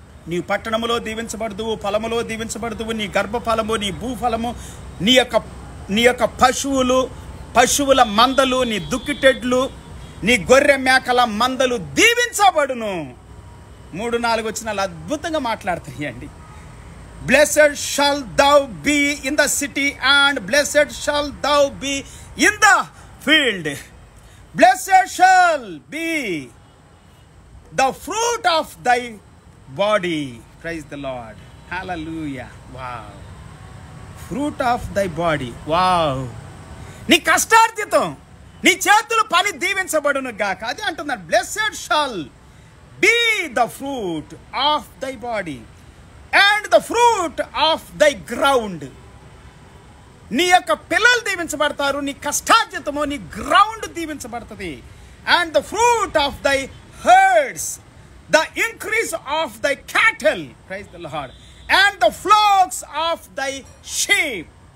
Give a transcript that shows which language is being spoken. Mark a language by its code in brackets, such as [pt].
[te] నీ పట్టణములో దీవించబడుదువు, ఫలములో దీవించబడుదువు, నీ గర్భఫలము, నీ భూఫలము, నీ యొక్క పశువుల మందలు, నీ దుక్కిటెడ్లు, నీ గొర్రె మేకల మందలు దీవించబడును. 3-4 వచనాలు అద్భుతంగా మాట్లాడుతాయండి. [en] Blessed shall thou be in the city and blessed shall thou be in the field. Blessed shall be the fruit of thy body. Praise the Lord. Hallelujah. Wow. Fruit of thy body. Wow. [te] నీ కష్టార్జితం, నీ చేతుల పని దీవించబడును గాక. అది అంటున్నాడు. [en] Blessed shall be the fruit of thy body and the fruit of thy ground. [te] నీ యొక్క పిల్లలు దీవించబడతారు, నీ కష్టార్జితము, నీ ground దీవించబడుతుంది. [en] And the fruit of thy herds, the increase of thy cattle, praise the Lord, and the flocks of thy sheep.